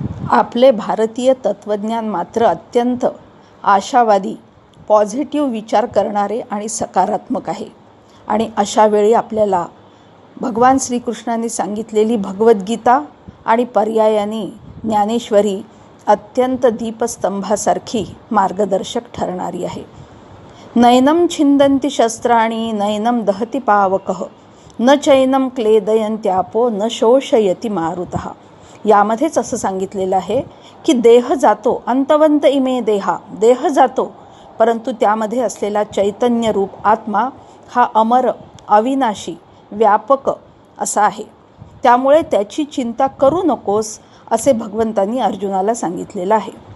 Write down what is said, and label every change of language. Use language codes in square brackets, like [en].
[mr] आपले भारतीय तत्त्वज्ञान मात्र अत्यंत आशावादी, पॉझिटिव्ह विचार करणारे आणि सकारात्मक आहे. आणि अशा वेळी आपल्याला भगवान श्रीकृष्णाने सांगितलेली भगवद्गीता आणि पर्यायाने ज्ञानेश्वरी अत्यंत दीपस्तंभासारखी मार्गदर्शक ठरणारी आहे. [sa] नैनं छिंदन्ति शस्त्राणि नैनं दहति पावकः न चैनं क्लेदयन्त्यापो न शोषयति मारुतः. [mr] यामध्येच असं सांगितलेलं आहे की देह जातो, [sa] अंतवंत इमे देहा, [mr] देह जातो, परंतु त्यामध्ये असलेला चैतन्य रूप आत्मा हा अमर, अविनाशी, व्यापक असा आहे. त्यामुळे त्याची चिंता करू नकोस असे भगवंतांनी अर्जुनाला सांगितलेलं आहे.